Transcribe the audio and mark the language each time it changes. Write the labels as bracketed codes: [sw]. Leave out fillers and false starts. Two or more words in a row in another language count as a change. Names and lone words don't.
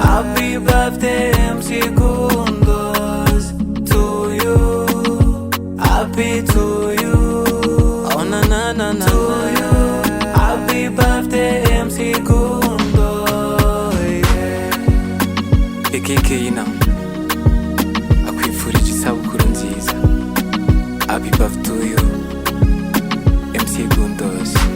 [en] Happy birthday MC GUNDOS to you. Happy to you, oh na na na na na. Happy birthday MC GUNDOS. [rw] Ekekeyina akwifurije isabukuru nziza. [en] Happy birthday to you MC GUNDOS.